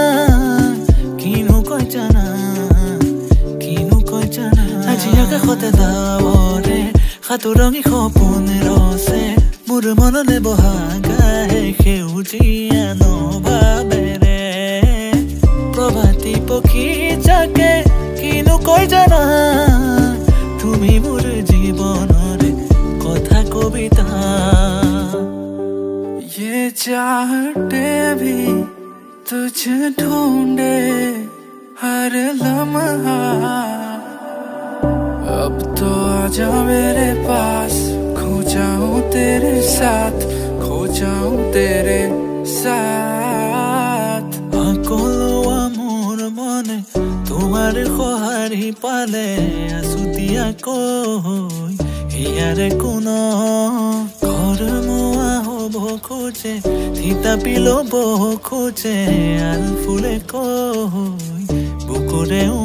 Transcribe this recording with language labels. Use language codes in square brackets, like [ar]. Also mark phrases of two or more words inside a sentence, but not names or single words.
[as] আজি আকাশতে ডাৱৰে সাতোৰঙি সপোনে ৰচে মোৰ মনলে বহাগাহে সেউজীয়া নভাৱেৰে প্ৰভাতী পক্ষী যাকে কিনো কয় জানা তুমি মোৰ জীৱনৰে কথা কবিতা [hi] ये चाहते भी तुझे ढूंढे हर लम्हा अब तो आजा मेरे पास खो जाऊं तेरे साथ खो जाऊं तेरे साथ [as] সকলো মোৰ মনে তোমাৰ সহাৰি পালে আছুতীয়াকৈ ইয়াৰে কোনো ঘৰমুৱা হ'ব খোজে থিতাপি ল'ব খোজে আল ফুলে কৈ বুকুৰে